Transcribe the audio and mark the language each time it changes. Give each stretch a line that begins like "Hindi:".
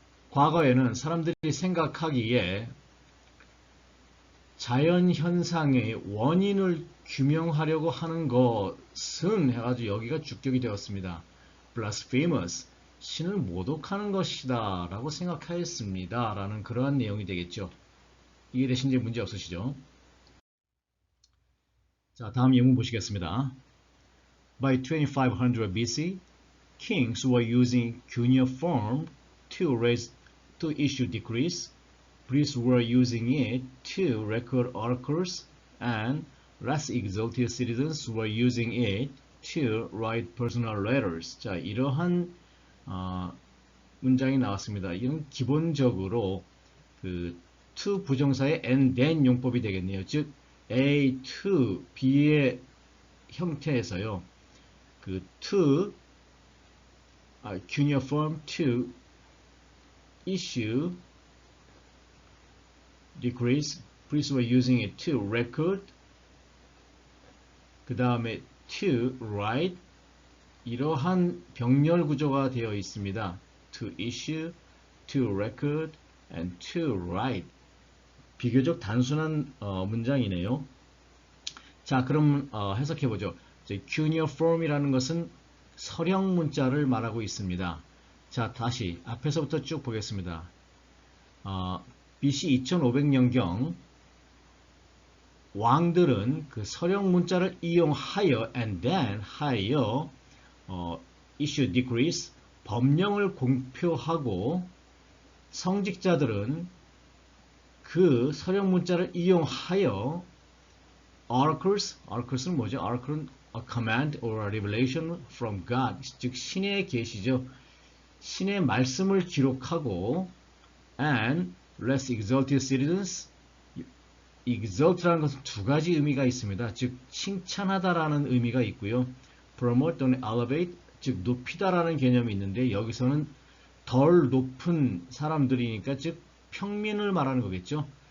Korean: 과거에는 사람들이 생각하기에 자연 현상의 원인을 규명하려고 하는 것은 해가지고 여기가 주격이 되었습니다. blasphemous, 신을 모독하는 것이다 라고 생각하였습니다 라는 그러한 내용이 되겠죠. 이해되신지 문제 없으시죠? 자, 다음 예문 보시겠습니다.
English: By 2500 BC, kings were using cuneiform to issue decrees. Priests were using it to record oracles, and less exalted citizens were using it to write personal letters.
Korean: 자, 이러한 문장이 나왔습니다. 이건 기본적으로 그 to 부정사의 and then 용법이 되겠네요. 즉 A to B의 형태에서요.
English: 그 to cuneiform to issue decrees, priests were using it to record, 그 다음에 to write,
Korean: 이러한 병렬 구조가 되어 있습니다.
English: To issue, to record, and to write.
Korean: 비교적 단순한 문장이네요. 자, 그럼 해석해보죠. cuneiform이라는 것은 서령 문자를 말하고 있습니다. 자, 다시 앞에서부터 쭉 보겠습니다. BC 2500년경 왕들은 그 서령 문자를 이용하여
English: and then
Korean: 하여
English: issue decrees,
Korean: 법령을 공표하고 성직자들은 그 서령 문자를 이용하여 oracles는 뭐죠? oracle은
English: a command or a revelation from God,
Korean: 즉 신의 계시죠. 신의 말씀을 기록하고
English: and less exalted citizens,
Korean: exalt라는 것은 두 가지 의미가 있습니다. 즉 칭찬하다라는 의미가 있고요. promote 또는 elevate, 즉 높이다라는 개념이 있는데 여기서는 덜 높은 사람들이니까 즉 평민을 말하는 거겠죠.